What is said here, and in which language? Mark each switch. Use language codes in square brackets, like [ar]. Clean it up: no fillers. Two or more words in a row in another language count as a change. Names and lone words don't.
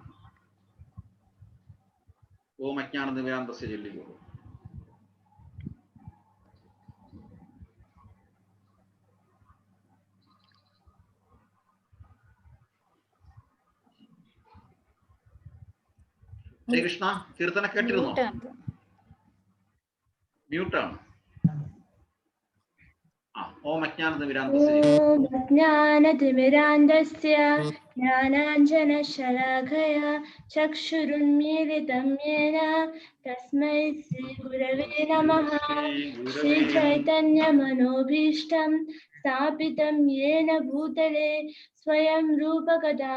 [sa] ओम अज्ञानतिमिरान्धस्य चൊല്ലിക്കോ. ഹരേ കൃഷ്ണ. [ml] കീർത്തന കേട്ടിരുന്നോ? മ്യൂട്ടാണ്. [sa] ഓം अज्ञानतिमिरान्धस्य ज्ञानाञ्जनशलाकया चक्षुरुन्मीलितं येन तस्मै श्रीगुरवे नमः। श्रीचैतन्यमनोभीष्टं स्थापितं येन भूतले स्वयं रूपकदा